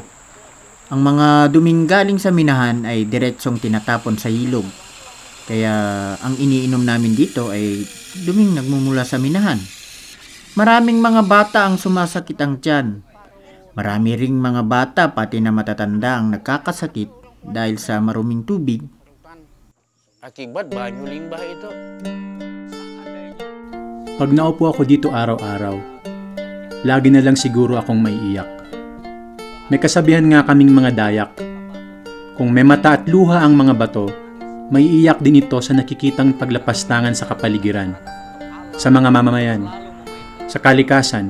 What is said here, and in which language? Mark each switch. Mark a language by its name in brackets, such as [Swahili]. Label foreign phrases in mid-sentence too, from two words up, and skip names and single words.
[Filipino] Ang mga duming galing sa minahan ay diretsong tinatapon sa ilog. Kaya ang iniinom namin dito ay duming nagmumula sa minahan. Maraming mga bata ang sumasakit ang tiyan. Marami ring mga bata pati na matatanda ang nagkakasakit dahil sa maruming tubig. [Indonesian] Akibat banyo limbah itu. [Filipino] Pag naupo ako dito araw-araw, lagi na lang siguro akong maiiyak. May kasabihan nga kaming mga Dayak, kung may mata at luha ang mga bato, maiiyak din ito sa nakikitang paglapastangan sa kapaligiran, sa mga mamamayan, sa kalikasan.